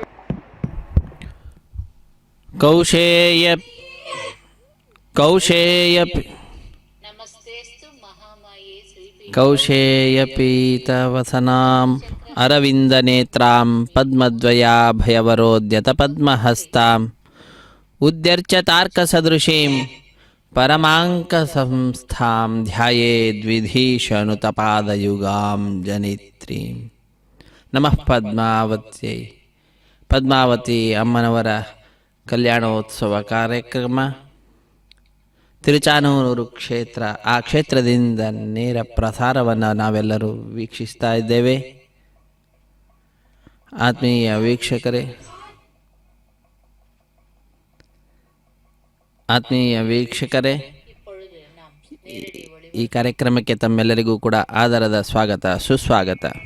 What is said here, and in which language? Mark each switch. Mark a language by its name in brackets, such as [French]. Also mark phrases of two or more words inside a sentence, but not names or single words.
[Sanskrit] కౌశేయపీతవసనాం అరవిందనేత్రాం పద్మద్వయాభయవరోద్యత పద్మహస్తాం ఉద్యర్చతార్కసదృశీం పరమాంకసంస్థాం ధ్యాయేద్విధీషణుతపాదయుగాం జనిత్రీం. నమః పద్మావత్యై. [Kannada] పద్మావతి ಅಮ್ಮನವರ ಕಲ್ಯಾಣೋತ್ಸವ ಕಾರ್ಯಕ್ರಮ ತಿರುಚಾನೂರು ಕ್ಷೇತ್ರ, ಆ ಕ್ಷೇತ್ರದಿಂದ ನೇರ ಪ್ರಸಾರವನ್ನು ನಾವೆಲ್ಲರೂ ವೀಕ್ಷಿಸ್ತಾ ಇದ್ದೇವೆ. ಆತ್ಮೀಯ ವೀಕ್ಷಕರೇ, ಈ ಕಾರ್ಯಕ್ರಮಕ್ಕೆ ತಮ್ಮೆಲ್ಲರಿಗೂ ಕೂಡ ಆದರದ ಸ್ವಾಗತ, ಸುಸ್ವಾಗತ.